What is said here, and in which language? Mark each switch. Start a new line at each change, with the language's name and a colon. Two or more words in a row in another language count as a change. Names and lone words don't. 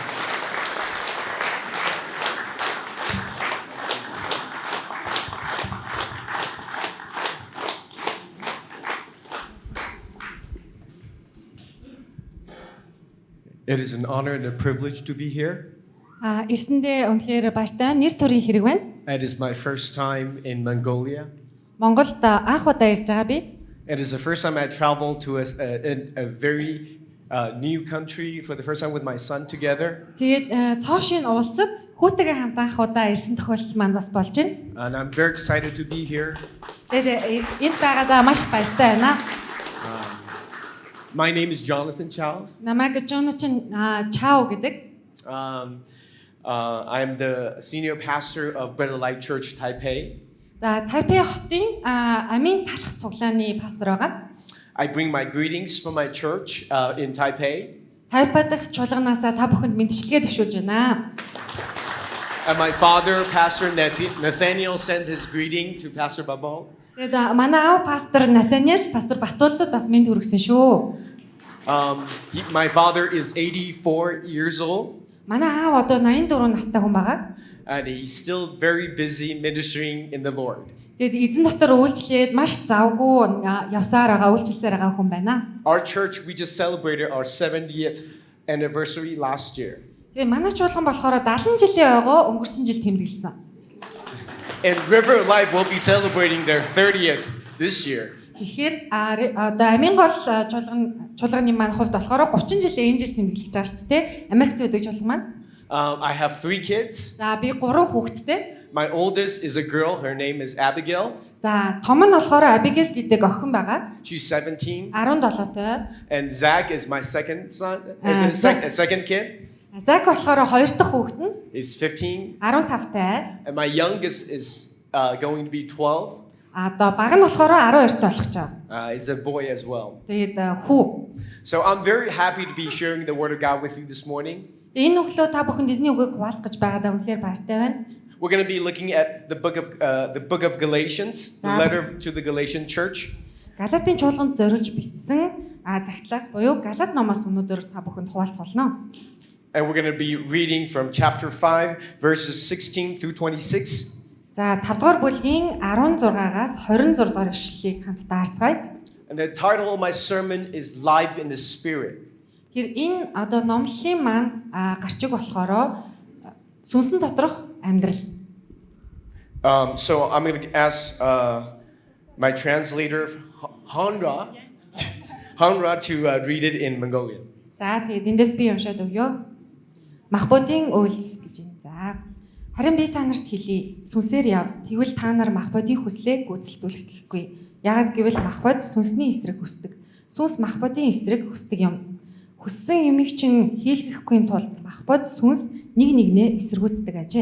English: It is an honor and a privilege to be here.
Mongolian: Ирсэндээ үнэхээр баяртай нэр төрийн хэрэг байна.
English: It is my first time in Mongolia.
Mongolian: Монголд анх удаа ирж байгаа би.
English: It is the first time I traveled to a very new country for the first time with my son together.
Mongolian: Тэгээд цоошийн улсад хүүтэйгээ хамт анх удаа ирсэн тохиолдол маань бас болж байна.
English: And I'm very excited to be here.
Mongolian: Тэгээд энд байгаадаа маш баяртай байна.
English: My name is Jonathan Chow.
Mongolian: Намайг Jonathan Chow гэдэг.
English: I'm the senior pastor of Better Life Church Taipei.
Mongolian: За Тайпей хотын Амин талах цуглааны пастор байгаа.
English: I bring my greetings from my church in Taipei.
Mongolian: Тайпей дахь чуулганаасаа та бүхэнд мэндчилгээ төвшүүлж байна.
English: And my father, Pastor Nathaniel, sent his greeting to Pastor Babal.
Mongolian: Тэгээд манай аав пастор Натаниэл пастор Батуулдад бас мэнд хүргэсэн шүү.
English: My father is 84 years old.
Mongolian: Манай аав одоо 84 настай хүн байгаа.
English: And he's still very busy ministering in the Lord.
Mongolian: Тэгээд эзэн дотор үйлчлээд маш завгүй явсаар байгаа, үйлчлсээр байгаа хүн байна.
English: Our church, we just celebrated our 70th anniversary last year.
Mongolian: Тэгээд манай чуулган болохоор 70 жилийн ойгоо өнгөрсөн жил тэмдэглэсэн.
English: And River Life will be celebrating their 30th this year.
Mongolian: Тэгэхээр одоо Амин гол чуулганы маань хувьд болохоор 30 жилийн энэ жил тэмдэглэж байгаа шүү дээ. Америкт байдаг чуулган маань.
English: I have 3 kids.
Mongolian: За би 3 хүүхэдтэй.
English: My oldest is a girl. Her name is Abigail.
Mongolian: За том нь болохоор Abigail гэдэг охин байгаа.
English: She's 17.
Mongolian: 17-той.
English: And Zach is my second son. Second kid.
Mongolian: Зак болохоор 2 дахь хүүхэд нь
English: He's 15.
Mongolian: 15-тай.
English: And my youngest is going to be 12.
Mongolian: Одоо баг нь болохоор 12-тай болох ч байгаа.
English: He's a boy as well.
Mongolian: Тэгээд хүү.
English: So I'm very happy to be sharing the word of God with you this morning.
Mongolian: Энэ өглөө та бүхэнд эзний үгийг хуваалцах гэж байгаадаа үнэхээр баяртай байна.
English: We're going to be looking at the book of Galatians, the letter to the Galatian church.
Mongolian: Галатын чуулганд зориулж бичсэн загтлаас буюу Галат номоос өнөөдөр та бүхэнд хуваалцах болно.
English: And we're going to be reading from chapter 5 verses 16 through 26.
Mongolian: За 5 дугаар бүлгийн 16-аас 26 дугаар ишлэлийг хамтдаа харцгаая.
English: And the title of my sermon is Live in the Spirit.
Mongolian: Тэр энэ одоо номлолын маань гарчиг болохоор сүнсэн доторх амьдрал.
English: So I'm going to ask my translator Hanra to read it in Mongolian.
Mongolian: За тэгээд эндээс би уншаад өгье. Махбодын үйлс гэж энэ. За харин би та нарт хэлье. Сүнсээр яв. Тэгвэл та нар махбодын хүслээ гүйцэлдүүлэх гэхгүй. Яагад гэвэл махбод сүнсний эсрэг хүсдэг. Сүнс махбодын эсрэг хүсдэг юм. Хүссэн юмыг чинь хийлгэхгүй тулд махбод сүнс нэг нэгнээ эсэргүүцдэг ажээ.